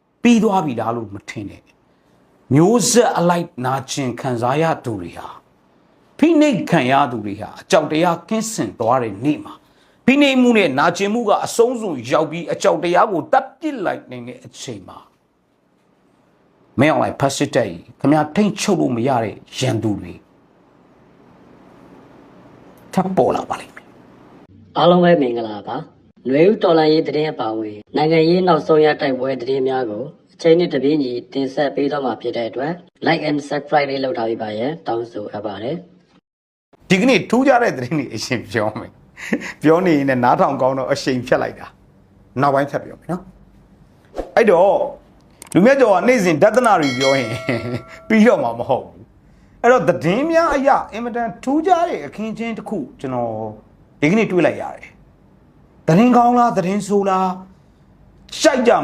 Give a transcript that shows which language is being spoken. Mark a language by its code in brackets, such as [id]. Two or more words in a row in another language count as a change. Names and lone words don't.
[my] ပြီးသွားပြီလားလို့မထင်နဲ့မျိုးဆက်အလိုက်နာကျင်ခံစားရသူတွေဟာဖိနှိပ်ခံရသူတွေဟာအကြောက်တရားကင်းစင်သွားတဲ့နေ့မှာဖိနှိပ်မှုနဲ့နာကျင်မှုကအဆုံးစွန်ရောက်ပြီးအကြောက်တရားကိုတပ်ပစ်လိုက်နိုင်တဲ့အချိန်မှာမင်းအောင်လိုက်ဖတ်စစ်တဲ့ခင်ဗျာထိတ်ချုပ်လို့မရတဲ့ရန်သူတွေထပ်ပေါ်လာပါလိမ့်မယ် အားလုံးပဲမင်္ဂလာပါຫນွေဦးတော်လိုင်းရေးသတင်းအပါအဝင်နိုင်ငံရေးနောက်ဆုံးရတိုက်ပွဲသတင်းများကိုအချိန်နဲ့တပြေးညီတင်ဆက်ပေးတော့မှာဖြစ်တဲ့အတွက် [en] like and subscribe [my] လေးလုပ်ထားပြီးပါရန်တောင်းဆိုအပ်ပါတယ် ဒီကနေ့ထူးခြားတဲ့သတင်းတွေအရှင်ပြောမယ်ပြောနေရင်နားထောင်ကောင်းတော့အရှိန်ဖြတ်လိုက်တာနောက်ပိုင်းဆက်ပြောမယ်နော်အဲ့တော့လူမြတ်ကျော်ကနေ့စဉ်ဒသနာတွေပြောရင်ပြီးတော့မှာမဟုတ် ဘူးအဲ့တော့သတင်းများအရာအင်မတန်ထူးခြားတဲ့အခင်းချင်းတစ်ခုကျွန်တော်ဒီကနေ့တွေ့လိုက်ရတယ်သတင်းကောင်းလားသတင်းဆိုးလားကြိုက်ကြမ